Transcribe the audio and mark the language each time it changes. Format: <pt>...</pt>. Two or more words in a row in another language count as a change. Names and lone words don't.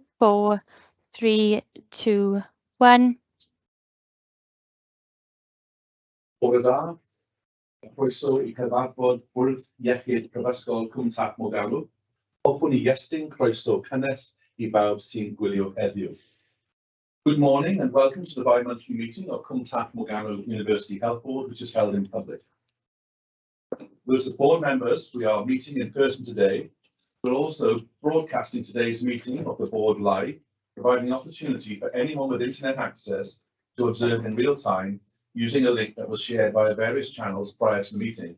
<cy>4, 3, 2, 1. Bore da, croeso I cyfarfod Bwrdd Iechyd Prifysgol Cwm Tap Morgannwg. Hoffwn I estyn croeso cynnes I bawb sy'n gwylio heddiw.</cy> <en>Good morning and welcome to the bi-monthly meeting of Cwm Tap Morgannwg University Health Board, which is held in public. With the board members, we are meeting in person today. We're also broadcasting today's meeting of the board live, providing an opportunity for anyone with internet access to observe in real time using a link that was shared via various channels prior to the meeting.</en>